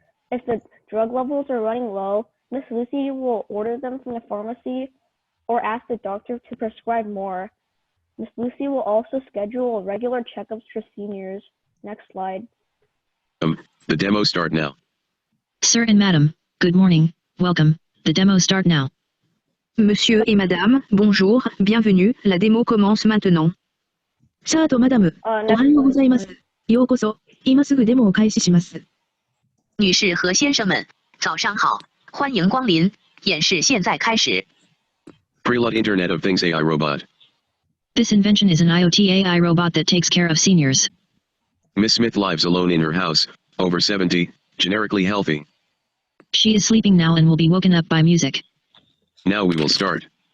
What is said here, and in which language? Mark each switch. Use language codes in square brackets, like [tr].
[en] If the drug levels are running low, Miss Lucy will order them from the pharmacy or ask the doctor to prescribe more. Miss Lucy will also schedule regular checkups for seniors. Next slide. The demo start now. Sir and madam, good morning, welcome, the demo start now. [fr] Monsieur et madame, bonjour, bienvenue, la démo commence maintenant. [ja] シャーとマダム、おはようございます。ようこそ、今すぐデモを開始します。 [zh] 女士和先生们，早上好，欢迎光临，演示现在开始。 [en] Prelude Internet of Things AI robot. This invention is an IoT AI robot that takes care of seniors. Miss Smith lives alone in her house, over 70, generically healthy. She is sleeping now and will be woken up by music. Now we will start.